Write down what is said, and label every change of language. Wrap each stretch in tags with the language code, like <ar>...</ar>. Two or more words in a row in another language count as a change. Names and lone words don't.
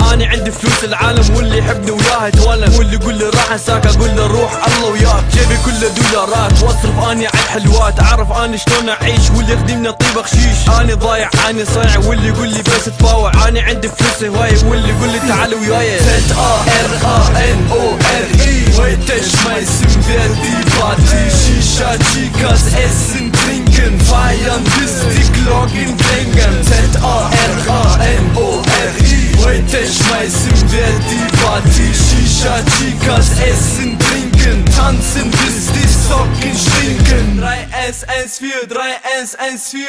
<ar>اني عندي فلوس العالم واللي يحبني وياه يتولم. واللي يقول لي راح انساك اقول له روح الله وياك. جيبي كله دولارات واصرف اني على الحلوات. اعرف اني شلون اعيش واللي يخدمني طيب خشيش. اني ضايع اني صايع واللي يقول لي بس تطاوع. اني عندي فلوس هواية واللي يقول لي تعال وياي.</ar> <de>Z-A-R-A-N-O-R-I. Heute schmeißen wir die Party. Shisha, Chicas, essen, trinken, feiern, bis die Glocken klingen. Z-A-R-A-N-O-R-I. Heute schmeißen wir die Party. Shisha, Chicas, essen, trinken, tanzen, bis die Socken stinken. 3S14, 3S14.</de>